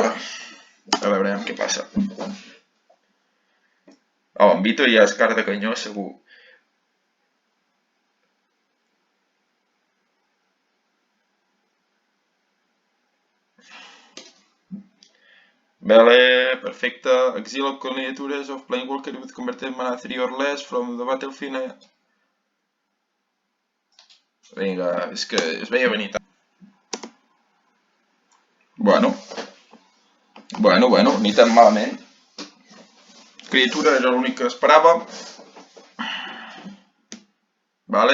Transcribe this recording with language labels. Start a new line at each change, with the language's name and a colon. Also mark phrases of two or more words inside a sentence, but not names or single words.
Catalan: A veure, Ara veurem què passa. Oh, en Vito ja és cara de canyó, segur. Vale, perfecte.
English: Exile candidatures of playing worker with converted mana 3 or less from the battlefield.
Catalan: Vinga, és que es veia venir tant. Bueno, ni tan malament. Criatura era l'únic que esperava. Vale.